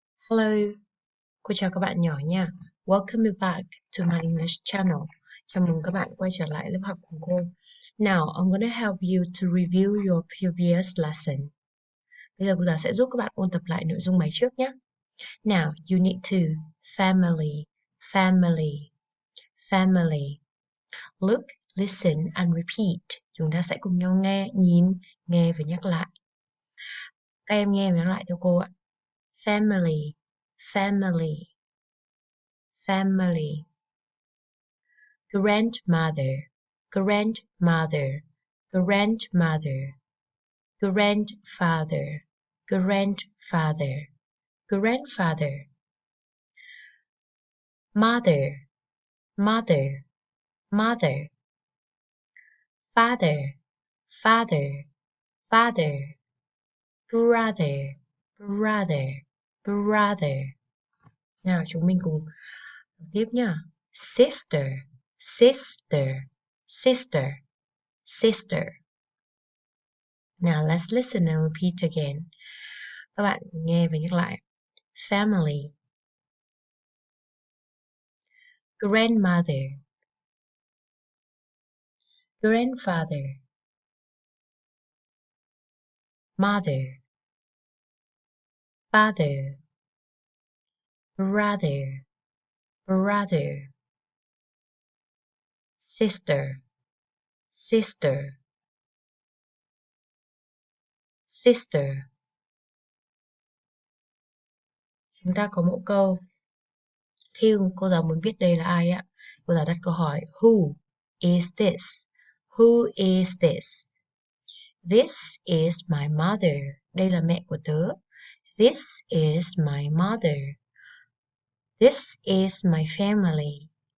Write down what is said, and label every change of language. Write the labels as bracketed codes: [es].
[en] Hello, [vi] cô chào các bạn nhỏ nha. [en] Welcome you back to my English channel. [vi] Chào mừng các bạn quay trở lại lớp học của cô. [en] Now, I'm gonna help you to review your previous lesson. [vi] Bây giờ cô giáo sẽ giúp các bạn ôn tập lại nội dung bài trước nhé. [en] Now, you need to family, family, family. Look, listen and repeat. [vi] Chúng ta sẽ cùng nhau nghe, nhìn, nghe và nhắc lại. Các em nghe và nhắc lại theo cô ạ. [en] Family, family, family. Grandmother, grandmother, grandmother, grandfather, grandfather, grandfather. Mother, mother, mother. Father, father, father. Brother, brother, brother. [vi] Nào chúng mình cùng tiếp nhá. [en] Sister, sister, sister, sister. Now let's listen and repeat again. [vi] Các bạn nghe và nhắc lại. [en] Family, grandmother, grandfather, mother, father, brother, brother, sister, sister, sister. [vi] Chúng ta có mẫu câu. Khi cô giáo muốn biết đây là ai ạ, cô giáo đặt câu hỏi [en] Who is this? Who is this? This is my mother. [vi] Đây là mẹ của tớ. [en] This is my mother. This is my family.